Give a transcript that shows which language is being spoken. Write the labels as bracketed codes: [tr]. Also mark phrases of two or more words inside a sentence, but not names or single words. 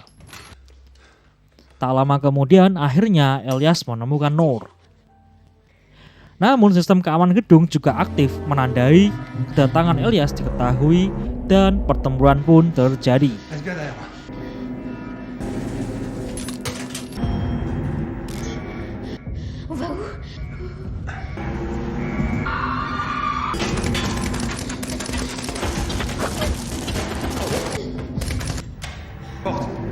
[id] Tak lama kemudian akhirnya Elyas menemukan Nur. Namun sistem keamanan gedung juga aktif menandai kedatangan Elyas diketahui dan pertempuran pun terjadi. [fr] Reste bien derrière moi. On va où? Porte.